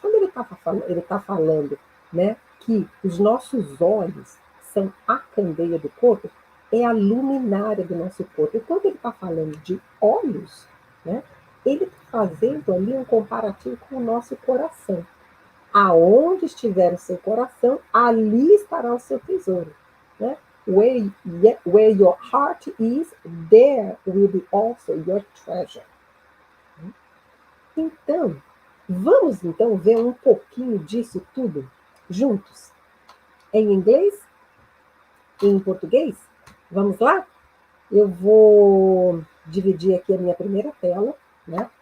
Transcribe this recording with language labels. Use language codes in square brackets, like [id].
[pt] Quando ele tá falando, né, que os nossos olhos são a candeia do corpo, é a luminária do nosso corpo. E quando ele está falando de olhos, né, ele está fazendo ali um comparativo com o nosso coração. Aonde estiver o seu coração, ali estará o seu tesouro. Né? [en] Where your heart is, there will be also your treasure. [pt] Então, vamos então ver um pouquinho disso tudo juntos? Em inglês? Em português? Vamos lá? Eu vou dividir aqui a minha primeira tela, né?